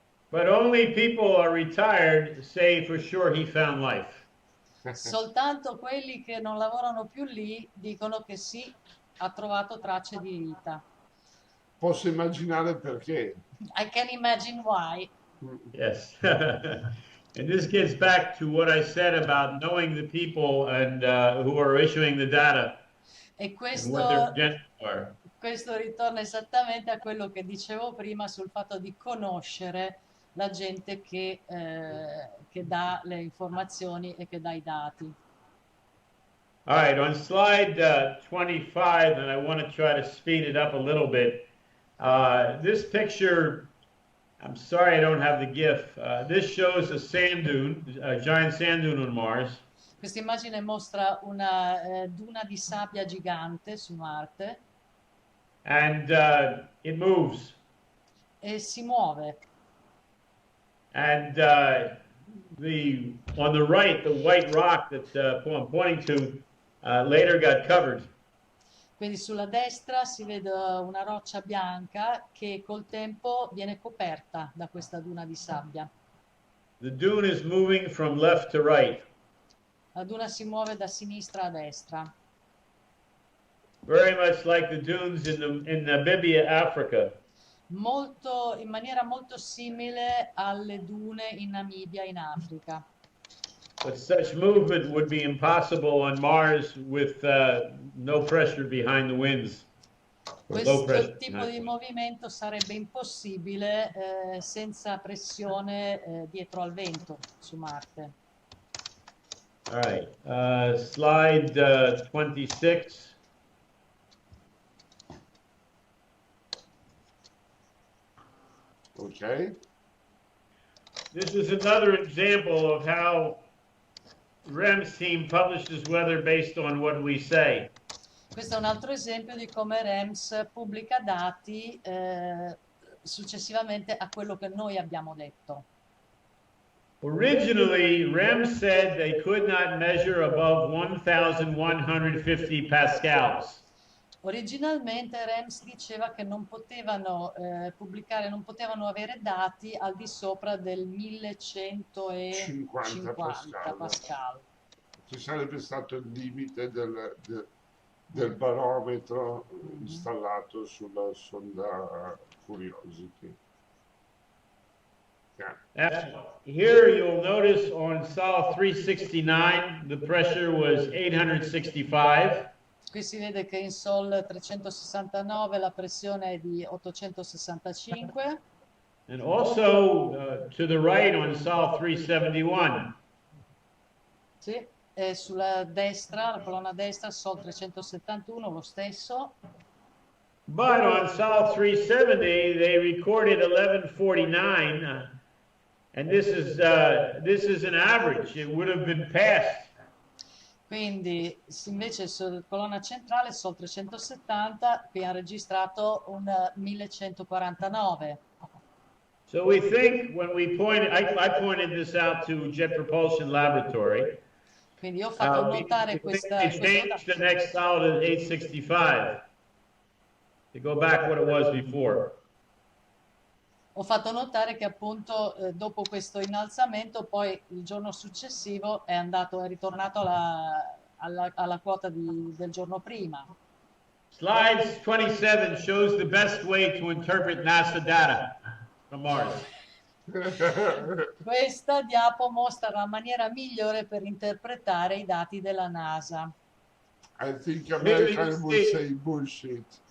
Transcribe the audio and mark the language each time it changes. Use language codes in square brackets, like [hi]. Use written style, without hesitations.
[en] But only people are retired say for sure he found life. [it] Soltanto quelli che non lavorano più lì dicono che sì, ha trovato tracce di vita. Posso immaginare perché. [en] I can imagine why. Yes. And this gets back to what I said about knowing the people and who are issuing the data. [it] E [en] And what their agendas are. [it] questo ritorna esattamente a quello che dicevo prima sul fatto di conoscere la gente che dà le informazioni e che dà i dati. [en] All right, on slide 25, and I want to try to speed it up a little bit. This picture, I'm sorry I don't have the GIF. This shows a sand dune, a giant sand dune on Mars. [it] Questa immagine mostra una duna di sabbia gigante su Marte. [en] And it moves. [it] E si muove. [en] And on the right, the white rock that I'm pointing to later got covered. [it] Quindi sulla destra si vede una roccia bianca che col tempo viene coperta da questa duna di sabbia. [en] The dune is moving from left to right. [it] La duna si muove da sinistra a destra. [en] Very much like the dunes in Namibia, Africa. [it] In maniera molto simile alle dune in Namibia, in Africa. [en] But such movement would be impossible on Mars with no pressure behind the winds. [it] Questo tipo di movimento sarebbe impossibile senza pressione dietro al vento su Marte. [en] All right, slide 26. Okay. This is another example of how REM's team publishes weather based on what we say. [it] Questo è un altro esempio di come REMS pubblica dati successivamente a quello che noi abbiamo detto. [en] Originally, REMS said they could not measure above 1,150 pascals. [it] Originalmente REMS diceva che non potevano pubblicare, non potevano avere dati al di sopra del 1150 Pascal. Ci sarebbe stato il limite del barometro installato sulla sonda Curiosity. [en] Yeah. Here you'll notice on Sol 369 the pressure was 865. [it] Qui si vede che in Sol 369 la pressione è di 865. [en] And also to the right on Sol 371. [it] Sì. sulla destra, la colonna destra, Sol 371, lo stesso. [en] But on Sol 370, they recorded 1149, and this is an average. It would have been passed. [it] Quindi invece sulla colonna centrale, Sol 370, qui ha registrato un 1149. [en] So we think when we pointed, I pointed this out to Jet Propulsion Laboratory. [it] Quindi io ho fatto notare [en] we changed the next Sol to 865 to go back what it was before. [it] Ho fatto notare che appunto dopo questo innalzamento poi il giorno successivo è ritornato alla quota del giorno prima. [en] Slide 27 shows the best way to interpret NASA data from Mars. [it] Questa diapo mostra la maniera migliore per interpretare i dati della NASA. [en] I think Americans would say bullshit.